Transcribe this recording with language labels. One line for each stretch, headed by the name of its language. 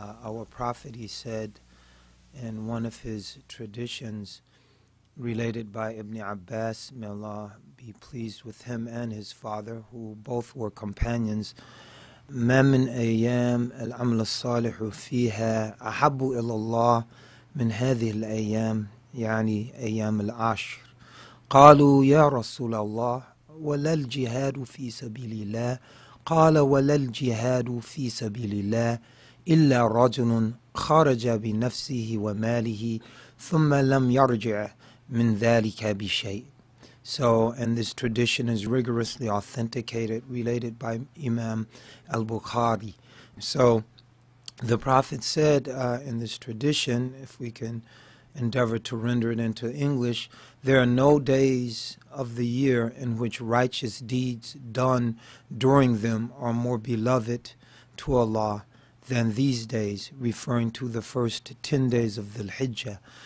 English: Our Prophet, he said in one of his traditions related by Ibn Abbas, may Allah be pleased with him and his father, who both were companions,
Arabic: ما من أيام العمل الصالح فيها أحب إلى الله من هذه الأيام يعني أيام العشر. قالوا يا رسول الله ولا الجهاد في سبيل الله؟ قال ولا الجهاد في سبيل الله إلا رجل خرج بنفسه وماله ثم لم يرجع من ذلك بشيء.
English: So, and this tradition is rigorously authenticated, related by Imam al-Bukhari. So, the Prophet said in this tradition, if we can endeavor to render it into English, there are no days of the year in which righteous deeds done during them are more beloved to Allah than these days, referring to the first 10 days of Dhul-Hijjah.